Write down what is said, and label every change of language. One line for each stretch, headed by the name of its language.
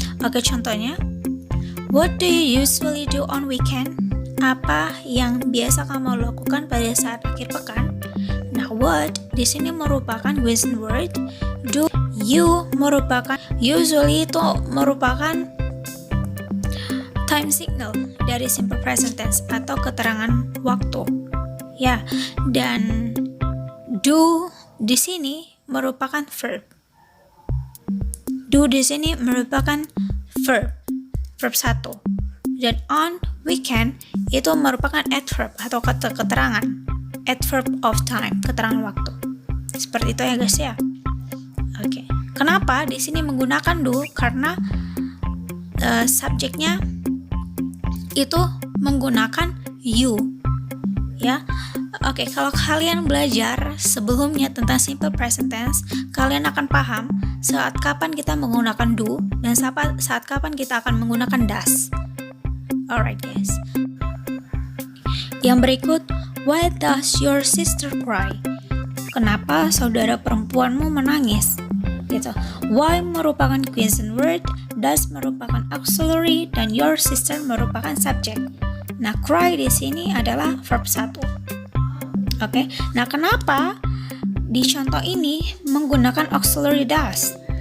English: Oke, contohnya, what do you usually do on weekend?
Indonesian: Apa yang biasa kamu lakukan pada saat akhir pekan? Nah, what di sini merupakan question word. Do you merupakan, usually itu merupakan time signal dari simple present tense atau keterangan waktu. Ya, dan do di sini merupakan verb. Do di sini merupakan verb 1. Dan on weekend itu merupakan adverb atau keterangan, adverb of time, keterangan waktu. Seperti itu ya guys ya. Oke. Kenapa di sini menggunakan do? Karena subjeknya itu menggunakan you. Ya. Oke, kalau kalian belajar sebelumnya tentang simple present tense, kalian akan paham saat kapan kita menggunakan do dan saat kapan kita akan menggunakan does.
English: Alright guys.
Indonesian: Yang berikut,
English: why does your sister cry?
Indonesian: kenapa saudara perempuanmu menangis? Gitu. Why merupakan question word, does merupakan auxiliary, dan your sister merupakan subject. Nah, cry di sini adalah verb 1. Oke. Nah, kenapa di contoh ini menggunakan auxiliary does?